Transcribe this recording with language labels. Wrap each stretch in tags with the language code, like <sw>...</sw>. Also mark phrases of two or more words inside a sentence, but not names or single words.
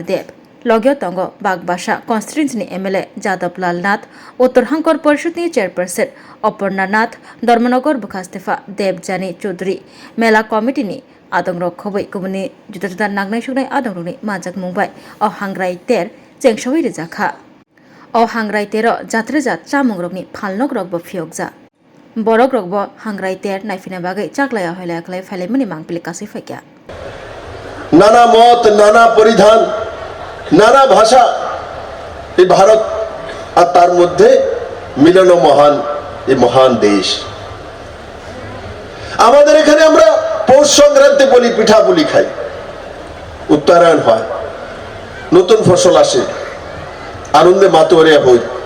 <trp>Dev Logyo Tongo Bagbasha</trp> <en>Constituency MLA</en> <trp>Jadab Lal Nath Uttar Hankor Parishudni Chairperson Aparna Nath Dharmanagar Bukhastefa Dev Jani Chaudhary Mela Committee ni Adongrok Khoboi Kubuni Juda Nagnai Shugnai Adongroni Majak Mumbai O Hangrai Ter Chengshawi Rejakha O Hangrai Tero Jatrejat Chamungrokni Phalnogrok Bo Phiokja Borogrok Bo Hangrai Ter Naifina Bagai Chaklaya Hoilaklai Phalemuni Mangpili Kasi Fakya</trp> <bn>নানা মত নানা পরিধান নানা ভাষা এই ভারত আর তার মধ্যে মিলন মহান এই মহান দেশ আমাদের এখানে আমরা পৌষ সংক্রান্তি বলি পিঠা পুলি খাই উত্তরায়ণ হয় নতুন ফসল আসে আনন্দে মাতোয়ারিয়া হই</bn>